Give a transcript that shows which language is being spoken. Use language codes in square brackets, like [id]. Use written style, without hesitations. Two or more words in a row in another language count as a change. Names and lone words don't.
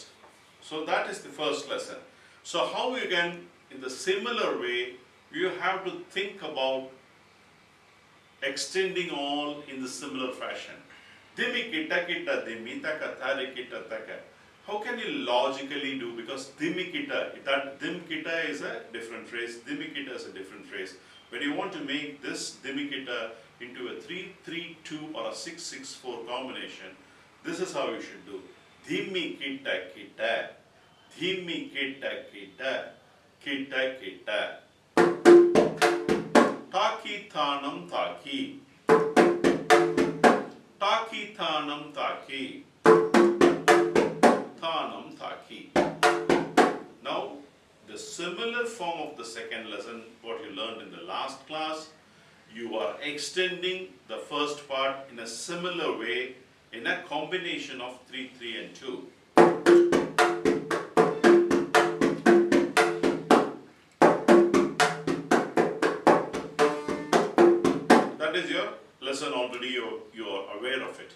[en] So that is the first lesson. So how you can, in the similar way, you have to think about extending all in the similar fashion. How can you logically do? Because dimikita, that dimikita is a different phrase, dimikita is a different phrase. When you want to make this dimikita into a 3-3-2 or a 6-6-4 combination, this is how you should do. Dimikita kita, dimikita kita, kita kita. Taki thanam taki, taki thanam taki, thanam taki. Now, the similar form of the second lesson, what you learned in the last class, you are extending the first part in a similar way in a combination of 3, 3 and 2. That is your lesson already, you are aware of it.